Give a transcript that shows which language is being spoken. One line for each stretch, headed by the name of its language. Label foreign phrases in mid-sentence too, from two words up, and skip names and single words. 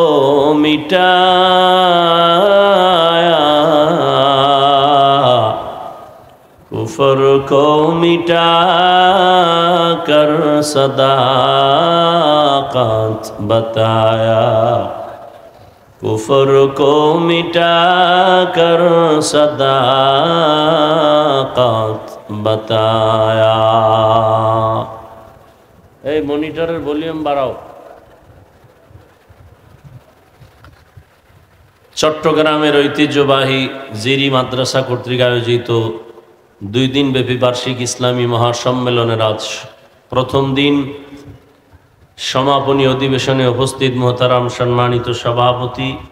Urdu: مٹایا کفر کو مٹا کر صداقت بتایا کفر کو مٹا کر صداقت بتایا
Bangla: এই মনিটরের ভলিউম বাড়াও চট্টগ্রামের ঐতিহ্যবাহী জিরি মাদ্রাসা কর্তৃক আয়োজিত 2 দিনব্যাপী বার্ষিক ইসলামী মহাসম্মেলনের আজ প্রথম দিন সমাপনী অধিবেশনে উপস্থিত মোহতারাম সম্মানিত সভাপতি